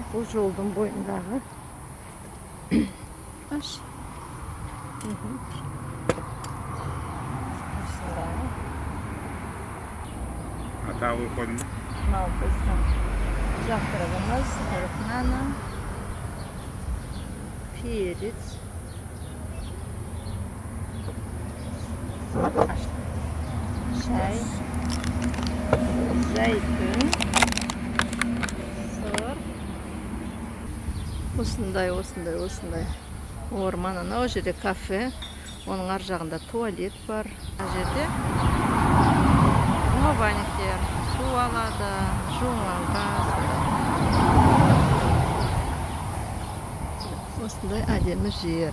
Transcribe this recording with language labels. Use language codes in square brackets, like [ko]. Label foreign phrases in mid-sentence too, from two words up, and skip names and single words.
[kk] Бұл жолдың бойындағы. Аш. Осындай. Атауы қойдың? Мынау біздің завтрагымыз. Нана. Перец. [tr] Çay, zeytin, sır. [kk] Осындай. Орман, ана о жерде кафе. Оның ар жағында туалет бар. Ана жерде умывальниктер, су алады, жуынғанға. Осындай әдемі жер.